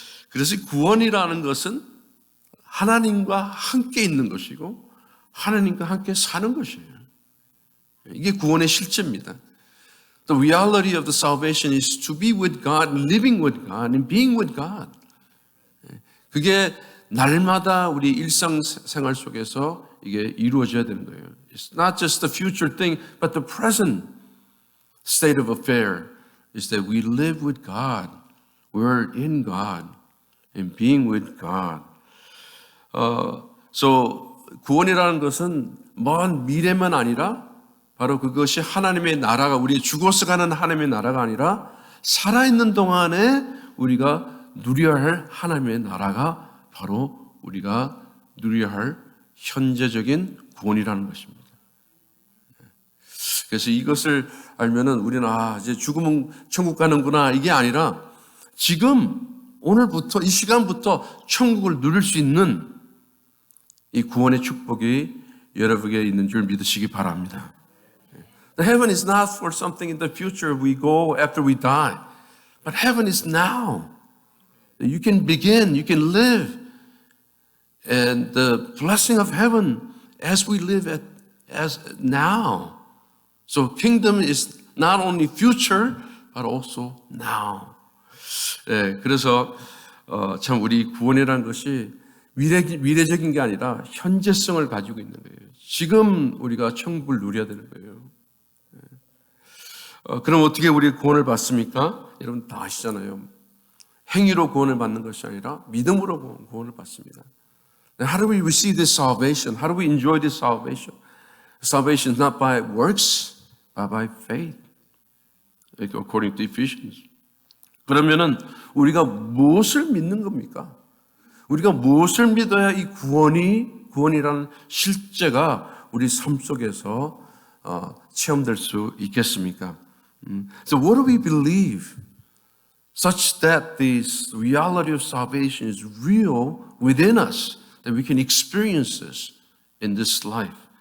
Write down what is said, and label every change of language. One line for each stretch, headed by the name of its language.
Korean: 그래서 구원이라는 것은 하나님과 함께 있는 것이고 하나님과 함께 사는 것이에요. 이게 구원의 실제입니다.
English: The reality of the salvation is to be with God, living with God, and being with God.
Korean: 그게 날마다 우리 일상생활 속에서 이게 이루어져야 되는 거예요.
English: It's not just the future thing, but the present state of affair is that we live with God. We're in God and being with God.
Korean: So 구원이라는 것은 먼 미래만 아니라 바로 그것이 하나님의 나라가 우리 죽어서 가는 하나님의 나라가 아니라 살아있는 동안에 우리가 누려야 할 하나님의 나라가 바로 우리가 누려야 할 현재적인 구원이라는 것입니다. 그래서 이것을 알면은 우리는 이제 죽으면 천국 가는구나 이게 아니라 지금 오늘부터 이 시간부터 천국을 누릴 수 있는 이 구원의 축복이 여러분에게 있는 줄 믿으시기 바랍니다.
English: The heaven is not for something in the future we go after we die, but heaven is now. You can begin, you can live, and the blessing of heaven as we live as now. So kingdom is not only future, but also now.
Korean: 그래서 참 우리 구원이라는 것이 미래적인 게 아니라 현재성을 가지고 있는 거예요. 지금 우리가 천국을 누려야 되는 거예요. 그럼 어떻게 우리 구원을 받습니까? 여러분 다 아시잖아요. 행위로 구원을 받는 것이 아니라 믿음으로 구원을 받습니다.
English: How do we receive this salvation? How do we enjoy this salvation? Salvation is not by works, but by faith. According to Ephesians.
Korean: 그러면은 우리가 무엇을 믿는 겁니까? 우리가 무엇을 믿어야 이 구원이라는 실제가 우리 삶 속에서 체험될 수 있겠습니까?
English: So what do we believe such that this reality of salvation is real within us, that we can experience this in this life?